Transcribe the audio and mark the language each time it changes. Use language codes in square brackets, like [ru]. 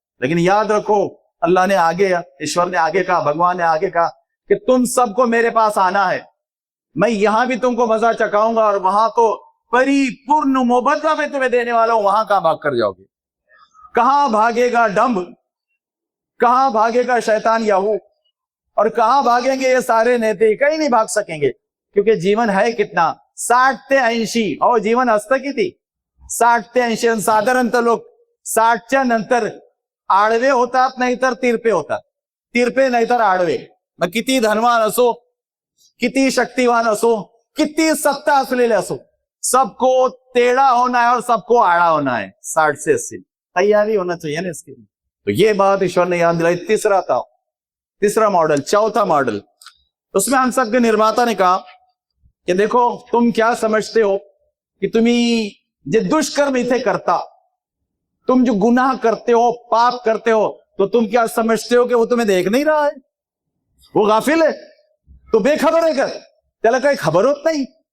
[hi] लेकिन याद रखो, अल्लाह ने आगे, ईश्वर ने आगे कहा, भगवान ने आगे कहा कि तुम सबको मेरे पास आना है, मैं यहां भी तुमको मजा चखाऊंगा, और वहां तो परिपूर्ण मुबद्दल में तुम्हें देने वाला हूं. वहां कहां भाग कर जाओगे? कहां भागेगा डंब, कहां भागेगा शैतान याहू, और कहां भागेंगे ये सारे नेते? कहीं नहीं भाग सकेंगे, क्योंकि जीवन है कितना, 60 ते 80. [mr] और जीवन असतं किती, 60 ते 80. साधारणतः लोक 60च्या नंतर आडवे होतात, नाहीतर तिरपे होतात. तिरपे नाहीतर आडवे. मग किती धनवान असो, किती शक्तिवान असो, किती सत्ता असलेले असो, [hi] सबको टेढ़ा होना है और सबको आड़ा होना है. 60 से 80. तैयारी होना चाहिए ना इसके लिए। तो ये बात ईश्वर ने याद दिलाई। तीसरा मॉडल, चौथा मॉडल, उसमें हम सबके निर्माता ने कहा कि देखो तुम क्या समझते हो कि [mr] तुम्ही जे दुष्कर्म इथे करता, [hi] तुम जो गुनाह करते हो, पाप करते हो, तो तुम क्या समझते हो कि वो तुम्हें देख नहीं रहा है, वो गाफिल है, तो बेखबर है कर, [mr] त्याला काही खबर होत [hi] नहीं।